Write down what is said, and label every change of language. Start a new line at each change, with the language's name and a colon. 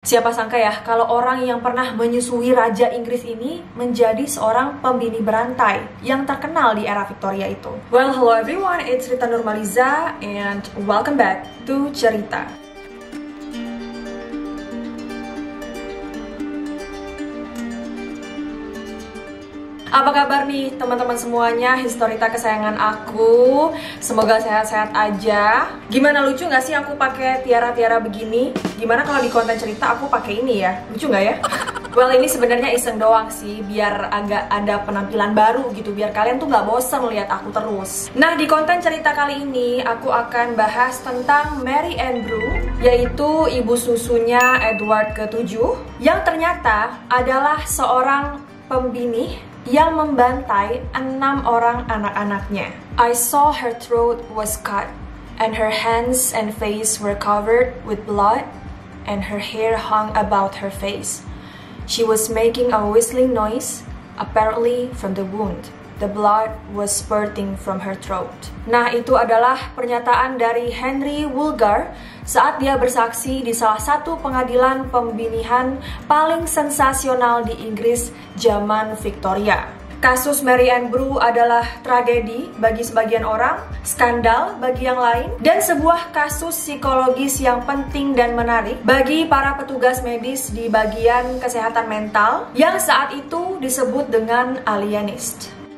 Indonesian: Siapa sangka ya, kalau orang yang pernah menyusui Raja Inggris ini menjadi seorang pembini berantai yang terkenal di era Victoria itu.
English: Well, hello everyone, it's Rita Nurmaliza and welcome back to Cerita.
Indonesian: Apa kabar nih teman-teman semuanya, historita kesayangan aku? Semoga sehat-sehat aja. Gimana, lucu nggak sih aku pakai tiara-tiara begini? Gimana kalau di konten cerita aku pakai ini ya? Lucu nggak ya? Well, ini sebenarnya iseng doang sih, biar agak ada penampilan baru gitu, biar kalian tuh nggak bosen lihat aku terus. Nah, di konten cerita kali ini aku akan bahas tentang Mary Ann Brew, yaitu ibu susunya Edward ke-7, yang ternyata adalah seorang pembinih yang membantai 6 orang anak-anaknya.
English: I saw her throat was cut, and her hands and face were covered with blood, and her hair hung about her face. She was making a whistling noise, apparently from the wound. The blood was spurting from her throat.
Indonesian: Nah, itu adalah pernyataan dari Henry Woolgar saat dia bersaksi di salah satu pengadilan pembinihan paling sensasional di Inggris zaman Victoria. Kasus Mary Ann Brew adalah tragedi bagi sebagian orang, skandal bagi yang lain, dan sebuah kasus psikologis yang penting dan menarik bagi para petugas medis di bagian kesehatan mental yang saat itu disebut dengan alienist.